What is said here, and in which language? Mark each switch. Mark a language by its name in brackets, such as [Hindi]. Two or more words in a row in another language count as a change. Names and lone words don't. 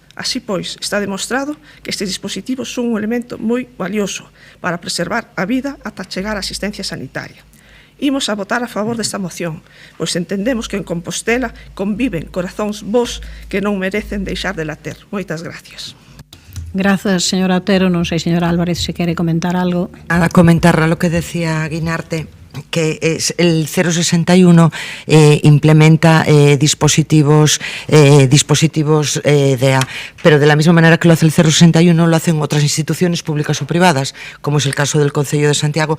[Galician] Así pois, está demostrado que estes dispositivos son un elemento moi valioso para preservar a vida ata chegar á asistencia sanitaria. Imos a votar a favor desta moción, pois entendemos que en Compostela conviven corazóns bos que non merecen deixar de later. Moitas gracias. Grazas, señora Otero. Non sei, señora Álvarez, se quere comentar algo. [Spanish] Nada, comentar lo que decía Guinarte, que el 061 implementa dispositivos DEA, pero de la misma manera que lo hace el 061 lo hacen otras instituciones públicas o privadas, como es el caso del Concello de Santiago.